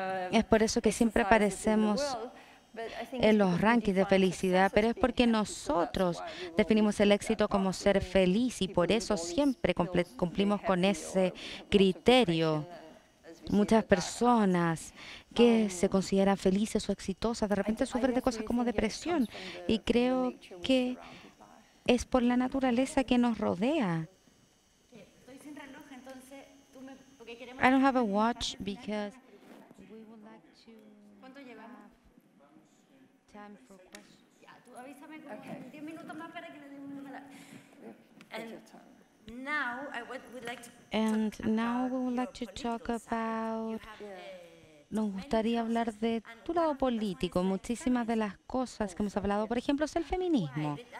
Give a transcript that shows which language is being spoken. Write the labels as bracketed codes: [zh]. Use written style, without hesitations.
[es] Es por eso que siempre aparecemos en los rankings de felicidad, pero es porque nosotros definimos el éxito como ser feliz y por eso siempre cumplimos con ese criterio. Muchas personas que se consideran felices o exitosas de repente sufren de cosas como depresión y creo que es por la naturaleza que nos rodea. Estoy sin reloj, entonces porque queremos... [en] I don't have a watch because we would like to... [es] ¿Cuánto llevamos? [en] Time for questions. [es] Ya, tú avísame como 10 minutos más para que le demos una... [en] Now I would like to... And now we would like to talk about... [es] Nos gustaría hablar de tu lado político, muchísimas de las cosas que hemos hablado, por ejemplo, es el feminismo.